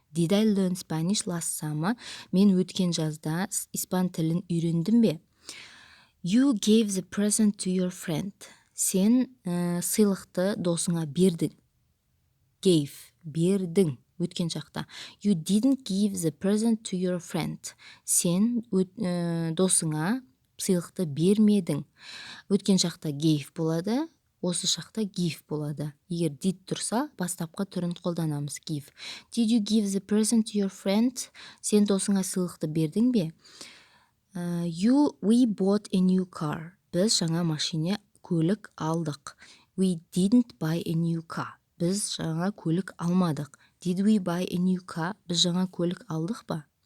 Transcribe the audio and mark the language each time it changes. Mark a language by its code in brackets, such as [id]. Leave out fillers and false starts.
[en] Did I learn Spanish last summer? [kk] Мен өткен жазда испан тілін үйрендім бе? [en] You gave the present to your friend. [kk] Сен сыйлықты досыңа бердің. Gave, бердің, өткен шақта. [en] You didn't give the present to your friend. [kk] Сен досыңа сыйлықты бермедің. Өткен шақта gave болады. Осы шақта give болады. Егер did тұрса, бастапқы түрін қолданамыз, give. Did you give the present to your friend? Сен досыңа сыйлықты бердің бе? [en] We bought a new car. [kk] Біз жаңа машина, көлік алдық. [en] We didn't buy a new car. [kk] Біз жаңа көлік алмадық. [en] Did we buy a new car? [kk] Біз жаңа көлік алдық ба?